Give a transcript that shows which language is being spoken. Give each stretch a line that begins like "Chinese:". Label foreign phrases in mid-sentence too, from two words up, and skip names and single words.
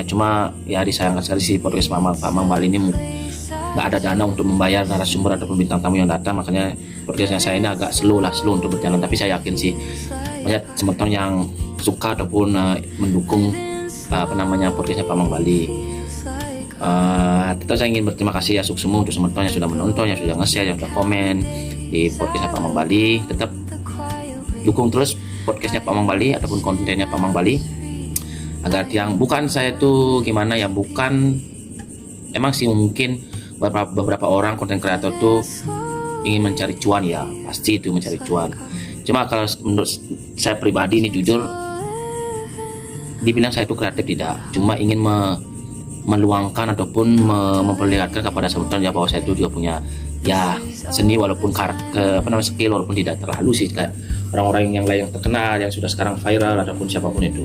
Indonesian: Cuma ya disayangkan sekali si podcast Pak Mang Bali ini nggak ada dana untuk membayar narasumber ataupun bintang tamu yang datang, makanya podcastnya saya ini agak slow untuk berjalan. Tapi saya yakin sih banyak Semeton yang suka ataupun mendukung podcastnya Pak Mang Bali. Tetap saya ingin berterima kasih ya semua untuk Semeton yang sudah menonton, yang sudah nge-share, yang sudah komen di podcastnya Pak Mang Bali. Tetap dukung terus podcastnya Pak Mang Bali ataupun kontennya Pak Mang Bali, agar yang bukan saya tuh gimana ya, bukan emang sih mungkin beberapa orang konten kreator tuh ingin mencari cuan ya, pasti itu mencari cuan. Cuma kalau menurut saya pribadi ini jujur dibilang saya itu kreatif tidak, cuma ingin meluangkan ataupun memperlihatkan kepada Semeton ya bahwa saya itu juga punya ya seni, walaupun skill walaupun tidak terlalu sih kayak orang-orang yang lain yang terkenal yang sudah sekarang viral ataupun siapapun itu.